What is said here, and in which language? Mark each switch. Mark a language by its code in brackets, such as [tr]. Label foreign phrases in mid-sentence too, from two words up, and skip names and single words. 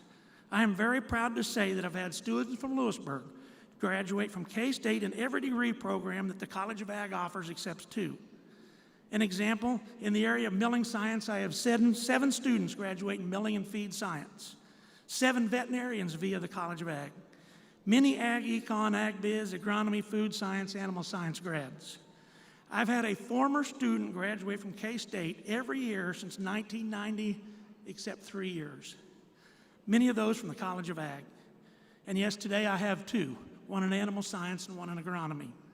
[en] I am very proud to say that I've had students from Lewisburg graduate from K-State in every degree program that the College of Ag offers except 2. An example, in the area of milling science, I have 7 students graduate in milling and feed science, 7 veterinarians via the College of Ag, many ag econ, ag biz, agronomy, food science, animal science grads. I've had a former student graduate from K-State every year since 1990, except 3 years. Many of those from the College of Ag. And yes, today I have 2, one in animal science and one in agronomy.